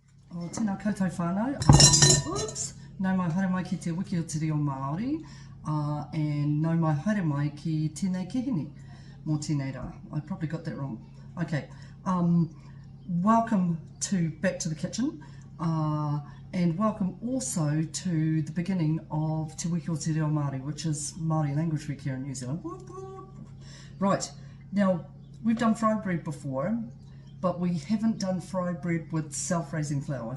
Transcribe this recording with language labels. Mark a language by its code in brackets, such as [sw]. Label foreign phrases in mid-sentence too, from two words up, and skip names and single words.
[mi] O tēnā koutou whānau. Oops! Nau mai haere mai ki te wiki o Te Reo Maori, and nau mai haere mai ki tēnei kihini mō tēnei rā. [en] I probably got that wrong. Okay, welcome to Back to the Kitchen, and welcome also to the beginning of Te Wiki o Te Reo Māori, which is Māori language week here in New Zealand. Right, now we've done fried bread before, but we haven't done fried bread with self-raising flour.